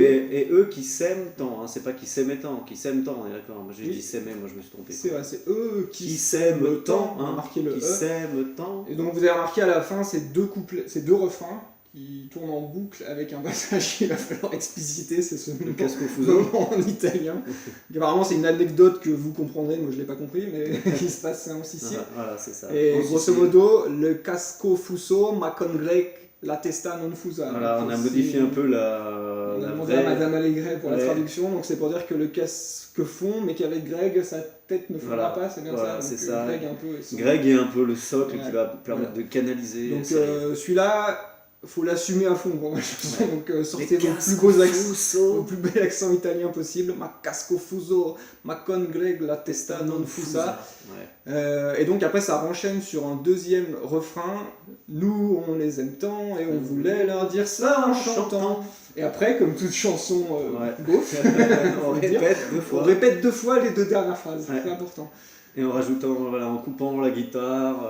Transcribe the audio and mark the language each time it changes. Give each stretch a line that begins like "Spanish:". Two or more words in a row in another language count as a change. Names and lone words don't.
French: Mais, et eux qui s'aiment tant, hein, c'est pas qui s'aimaient tant, qui s'aiment tant, on est d'accord. Moi j'ai Oui. dit s'aimer, moi je me suis trompé. C'est vrai, c'est eux qui s'aiment tant, on a marqué le qui E. s'aiment tant. Et donc vous avez remarqué à la fin, c'est deux couplets, c'est deux refrains qui tournent en boucle avec un passage qu'il va falloir expliciter, c'est ce
Italian: Le casco fuso.
French: moment en italien. Apparemment c'est une anecdote que vous comprendrez, moi je l'ai pas compris, mais il se passe en Sicile. Voilà, c'est ça. Et En grosso Sicile. modo, le
Italian: casco fuso ma con grec la testa non fusa.
French: Voilà, Donc, on a c'est- modifié un peu on la a demandé à vraie... Madame Allégret pour la Ouais. traduction, donc c'est pour dire que le casque fond, mais qu'avec Greg, sa tête ne fondra Voilà. pas, c'est bien Voilà, ça. c'est Donc, ça. Greg un peu. son- Greg est un peu le socle Ouais. qui va permettre de canaliser. Donc c'est- celui-là, faut l'assumer à fond pour ma chanson. Ouais. Donc sortez Les vos plus casco beaux accents, fuso. vos plus bel accent italien possible.
Italian: Ma casco fuso, ma con Greg la testa non fusa.
French: Ouais. Et donc après ça renchaîne sur un deuxième refrain. Nous on les aime tant et on voulait leur dire ça en chantant. Et après, comme toute chanson Ouais. beauf, On faut le dire, répète deux on fois. répète deux fois les deux dernières phrases. Ouais. C'est important. Et en rajoutant, voilà, en coupant la guitare.